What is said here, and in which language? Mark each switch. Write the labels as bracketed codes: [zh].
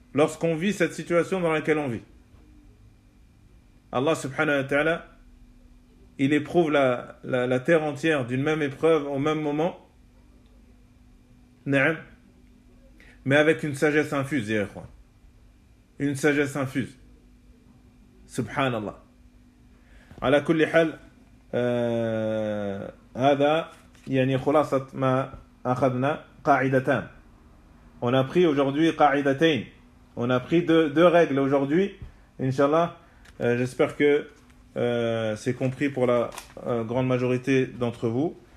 [fr] Lorsqu'on vit cette situation dans laquelle on vit, Allah subhanahu wa ta'ala, il éprouve la terre entière d'une même épreuve au même moment, mais avec une sagesse infuse, une sagesse infuse, subhanallah. [ar] Ala kulli hal, هذا يعني خلاصة ما أخذنا قاعدتان [fr] On a pris aujourd'hui qa'idatayn. On a pris deux règles aujourd'hui. Inch'Allah, j'espère que c'est compris pour la grande majorité d'entre vous.